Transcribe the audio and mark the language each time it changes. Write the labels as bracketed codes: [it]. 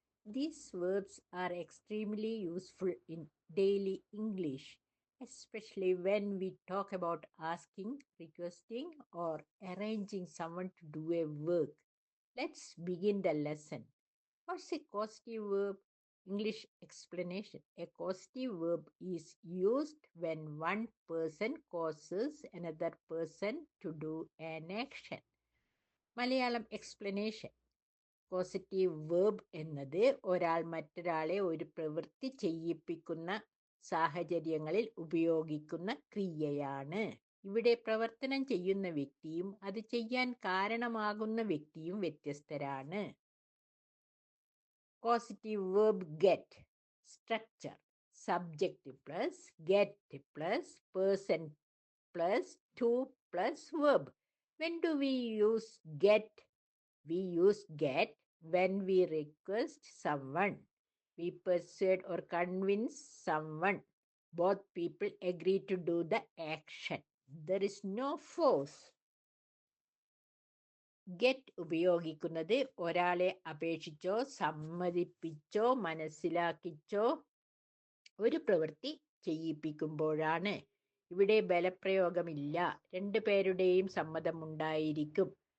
[en] These verbs are extremely useful in daily English, especially when we talk about asking, requesting, or arranging someone to do a work. Let's begin the lesson. What's a causative verb? English explanation. A causative verb is used when one person causes another person to do an action. Malayalam explanation. [ml] Positive verb എന്നത് ഒരാൾ മറ്റൊരാളെ ഒരു പ്രവൃത്തി ചെയ്യിപ്പിക്കുന്ന സാഹചര്യങ്ങളിൽ ഉപയോഗിക്കുന്ന ക്രിയയാണ്. ഇവിടെ പ്രവർത്തനം ചെയ്യുന്ന വ്യക്തിയും അത് ചെയ്യാൻ കാരണമാകുന്ന വ്യക്തിയും വ്യത്യസ്തരാണ്. [en] Causative verb get. Structure. Subject plus get plus person plus to plus verb. When do we use get? We use get when we request someone. We persuade or convince someone. Both people agree to do the action. There is no force. [ml] Get ഉപയോഗിക്കുന്നത് ഒരാളെ അപേക്ഷിച്ചോ സമ്മതിപ്പിച്ചോ മനസ്സിലാക്കിച്ചോ ഒരു പ്രവൃത്തി ചെയ്യിപ്പിക്കുമ്പോഴാണ്. ഇവിടെ ബലപ്രയോഗമില്ല, രണ്ടുപേരുടെയും സമ്മതമുണ്ടായിരിക്കും.